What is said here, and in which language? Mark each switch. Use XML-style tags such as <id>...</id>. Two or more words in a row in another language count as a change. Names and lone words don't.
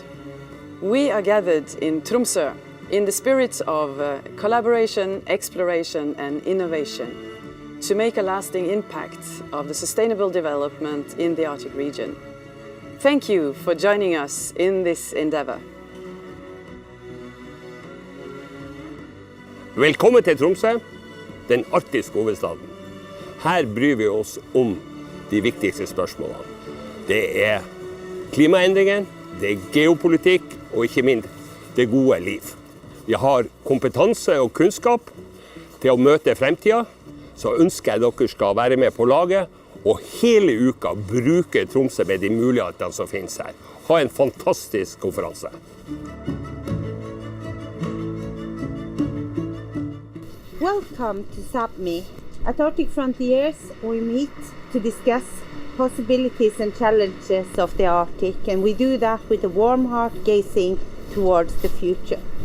<en>We are gathered in Tromsø in the spirit of collaboration, exploration, and innovation to make a lasting impact of the sustainable development in the Arctic region. Thank you for joining us in this endeavor.</en> <no>Velkommen til Tromsø, den arktiske hovedstaden. Her bryr vi oss om de viktigste spørsmålene. Det er klimaendringer, det er geopolitikk og ikke minst det gode liv. Vi har kompetanse og kunnskap til å møte fremtiden, så ønsker jeg dere skal være med på laget og hele uka bruke Tromsø med de mulighetene som finnes her. Ha en fantastisk konferanse.</no> <en>Welcome to Sápmi. At Arctic Frontiers, we meet to discuss possibilities and challenges of the Arctic, and we do that with a warm heart gazing towards the future.</en>